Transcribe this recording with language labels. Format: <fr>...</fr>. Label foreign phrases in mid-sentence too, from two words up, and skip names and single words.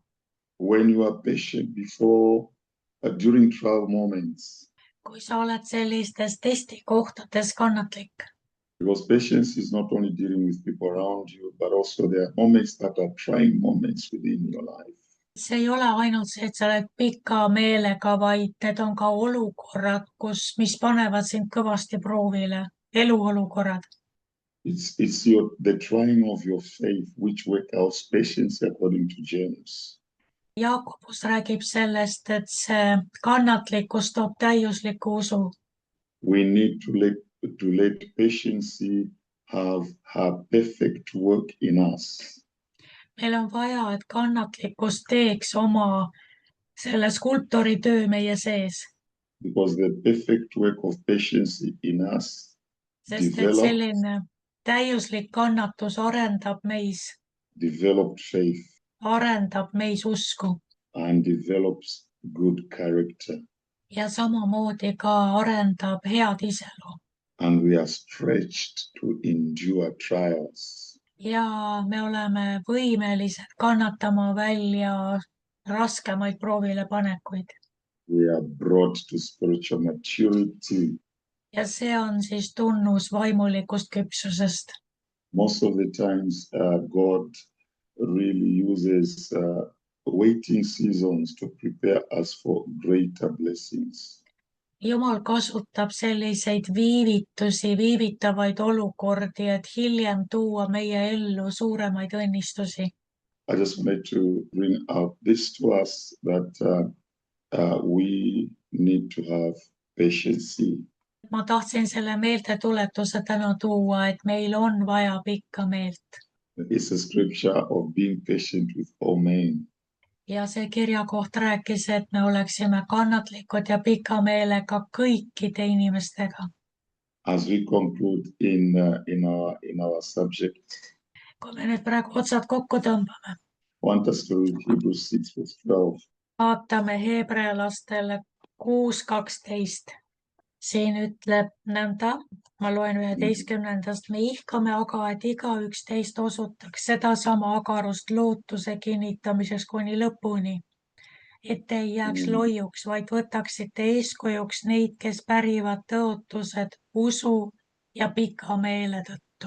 <en>When you are patient during trial moments,</en> <et>Kui sa oled sellistes testikohtades kannatlik,</et> <en>because patience is not only dealing with people around you, but also there are moments that are trying moments within your life.</en> <et>see ei ole ainult see, et sa oled pika meelega, vaid need on ka olukorrad, mis panevad sind kõvasti proovile, eluolukorrad.</et> <en>It's the trying of your faith, which work out patience according to James.</en> <et>Jaakobus räägib sellest, et see kannatlikkus toob täiusliku usu.</et> <en>We need to let patience have her perfect work in us.</en> <et>Meil on vaja, et kannatlikkus teeks oma selle skulptori töö meie sees.</et> <en>Because the perfect work of patience in us</en> <et>Sest et selline täiuslik kannatus</et> <en>developed faith,</en> <et>arendab meis usku</et> <en>and develops good character.</en> <et>ja samamoodi ka arendab head iseloomu.</et> <en>And we are stretched to endure trials.</en> <et>Ja me oleme võimelised kannatama välja raskemaid proovilepanekuid.</et> <en>We are brought to spiritual maturity.</en> <et>Ja see on siis tunnus vaimulikust küpsusest.</et> <en>Most of the times God really uses waiting seasons to prepare us for greater blessings.</en> <et>Jumal kasutab selliseid viivitavaid olukordi, et hiljem tuua meie ellu suuremaid õnnistusi.</et> <en>I just wanted to bring out this to us that we need to have patience.</en> <et>Ma tahtsin selle meeldetuletuse täna tuua, et meil on vaja pikka meelt.</et> <en>It's a scripture of being patient with all men.</en> <et>Ja see kirjakoht rääkis, et me oleksime kannatlikud ja pika meelega kõikide inimestega.</et> <en>As we conclude in our subject,</en> <et>Kui me nüüd praegu otsad kokku tõmbame,</et> <en>want us to read Hebrews 6:12.</en> <et>vaatame Heebrealastele 6:12. Siin ütleb nõnda, ma loen 11. Me ihkame aga, et igaüks teist osutaks sedasama agarust lootuse kinnitamiseks kuni lõpuni, et ei jääks loiuks, vaid võtaksite eeskujuks neid, kes pärivad tõotused usu ja pika meele tõttu.</et>